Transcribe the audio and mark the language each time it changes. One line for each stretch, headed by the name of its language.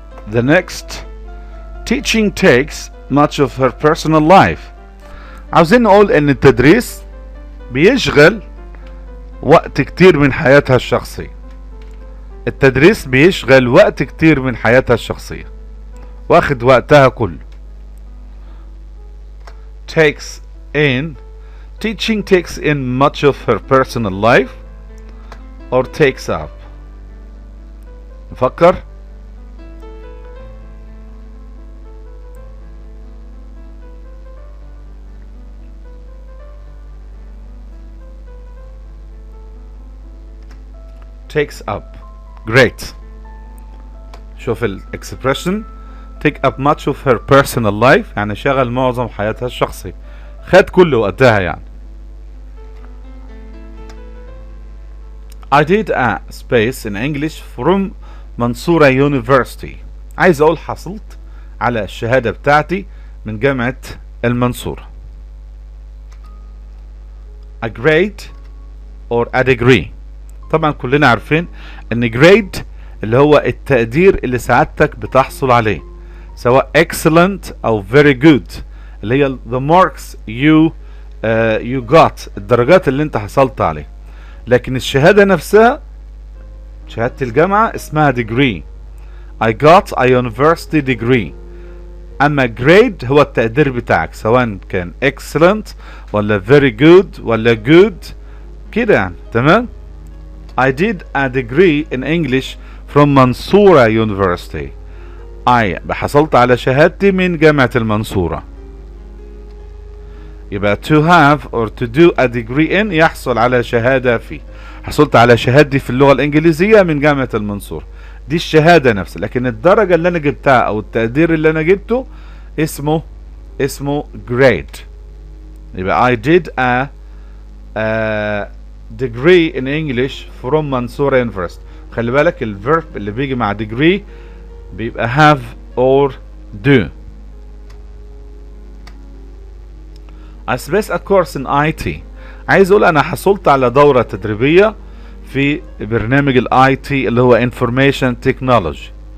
English: The next, teaching takes much of her personal life.
Arabic: عاوزين نقول ان التدريس بيشغل وقت كتير من حياتها الشخصية. التدريس بيشغل وقت كتير من حياتها الشخصية، واخد وقتها كله.
English: takes in. teaching takes in much of her personal life or takes up.
Arabic: نفكر.
English: takes up. Great.
Arabic: شوف الاكسبريشن
English: take up much of her personal life
Arabic: يعني شغل معظم حياتها الشخصية، خد كل وقتها يعني.
English: I did a space in English from Mansoura University.
Arabic: عايز اقول حصلت على الشهادة بتاعتي من جامعة المنصورة.
English: a grade or a degree.
Arabic: طبعا كلنا عارفين ان grade اللي هو التقدير اللي سعادتك بتحصل عليه، سواء excellent او very good، اللي هي
English: the marks you got،
Arabic: الدرجات اللي انت حصلت عليه. لكن الشهادة نفسها، شهادة الجامعة، اسمها degree.
English: I got a university degree.
Arabic: اما grade هو التقدير بتاعك، سواء كان excellent ولا very good ولا good كده يعني. تمام.
English: I did a degree in English from Mansoura University.
Arabic: حصلت على شهادتي من جامعة المنصورة.
English: يبقى to have or to do a degree in
Arabic: يحصل على شهادة فيه. حصلت على شهادتي في اللغة الإنجليزية من جامعة المنصورة، دي الشهادة نفسها. لكن الدرجة اللي أنا جبتها أو التقدير اللي أنا جبته اسمه grade. يبقى
English: I did a degree in English from Mansoura University.
Arabic: خلي بالك الفيرب اللي بيجي مع degree بيبقى
English: have or do. I spaced a course in IT.
Arabic: عايز اقول انا حصلت على دورة تدريبية في برنامج ال IT اللي هو Information Technology.